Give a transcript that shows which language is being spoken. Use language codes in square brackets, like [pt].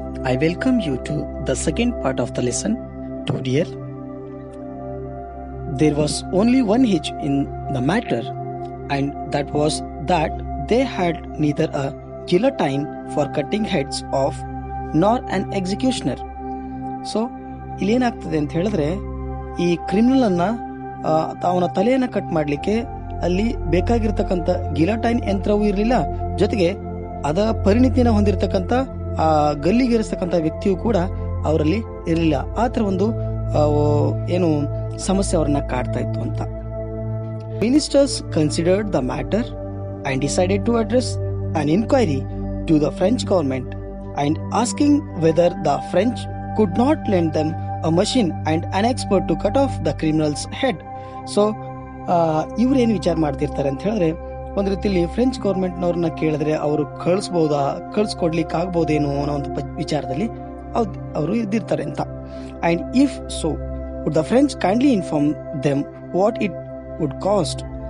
[en] I welcome you to the second part of the lesson. To dear, there was only one hitch in the matter, and that was that they had neither a guillotine for cutting heads off nor an executioner. [kn] So ಇಲ್ಲೇನಾಗ್ತದೆ ಅಂತ ಹೇಳಿದ್ರೆ, ಈ criminal ಅನ್ನ ಅವನ ತಲೆಯನ್ನ cut ಮಾಡಲಿಕ್ಕೆ ಅಲ್ಲಿ ಬೇಕಾಗಿರ್ತಕ್ಕಂಥ ಗಿಲಟೈನ್ ಯಂತ್ರವೂ ಇರಲಿಲ್ಲ, ಜೊತೆಗೆ ಅದ ಪರಿಣಿತಿಯನ್ನು ಹೊಂದಿರತಕ್ಕಂಥ ಆ ಗಲ್ಲಿಗೇರಿಸ್ತಕ್ಕಂಥ ವ್ಯಕ್ತಿಯು ಕೂಡ ಅವರಲ್ಲಿ ಇರಲಿಲ್ಲ. ಆ ಥರ ಒಂದು ಏನು ಸಮಸ್ಯೆ ಅವರನ್ನ ಕಾಡ್ತಾ ಇತ್ತು ಅಂತ. [en] Ministers considered the matter and decided to address an inquiry to the French government and asking whether the French could not lend them a machine and an expert to cut off the criminal's head. [kn] So ಇವ್ರೇನು ವಿಚಾರ ಮಾಡ್ತಿರ್ತಾರೆ ಅಂತ ಹೇಳಿದ್ರೆ, ಒಂದು ರೀತಿಯಲ್ಲಿ French ಗೌರ್ಮೆಂಟ್ನವ್ರನ್ನ ಕೇಳಿದ್ರೆ ಅವರು ಕಳಿಸ್ಕೊಡ್ಲಿಕ್ಕೆ ಆಗ್ಬೋದೇನೋ ಅನ್ನೋ ಒಂದು ವಿಚಾರದಲ್ಲಿ ಅವರು ಇದ್ದಿರ್ತಾರೆ ಅಂತ. [en] And if so would the French kindly inform them what it would cost.